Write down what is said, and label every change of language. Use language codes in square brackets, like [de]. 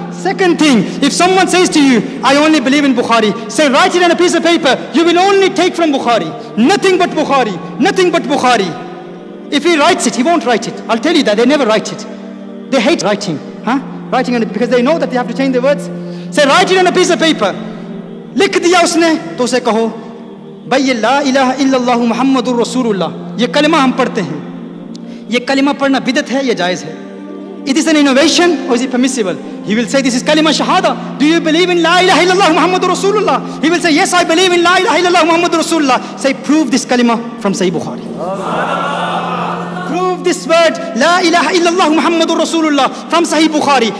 [en] Second thing, if someone says to you, I only believe in Bukhari, say write it on a piece of paper. You will only take from Bukhari. Nothing but Bukhari. Nothing but Bukhari. If he writes it, he won't write it. I'll tell you that. They never write it. They hate writing. Writing on it because they know that they have to change the words. Say write it on a piece of paper. [hi] लिख दिया उसने तो उसे कहो भाई ये [ar] ला इलाहा इल्लल्लाह मुहम्मदुर रसूलुल्लाह [hi] ये कलिमा हम पढ़ते हैं. ये कलिमा पढ़ना बिदअत है या जायज़ है? [en] It is an innovation or is it permissible? He will say this is kalima shahada. Do you believe in [ar] la ilaha illallah Muhammadur Rasulullah? [en] He will say yes, I believe in la ilaha illallah Muhammadur Rasulullah. Say, prove this kalima from Sahih Bukhari. Prove this word [ar] la ilaha illallah Muhammadur Rasulullah [en] from Sahih Bukhari.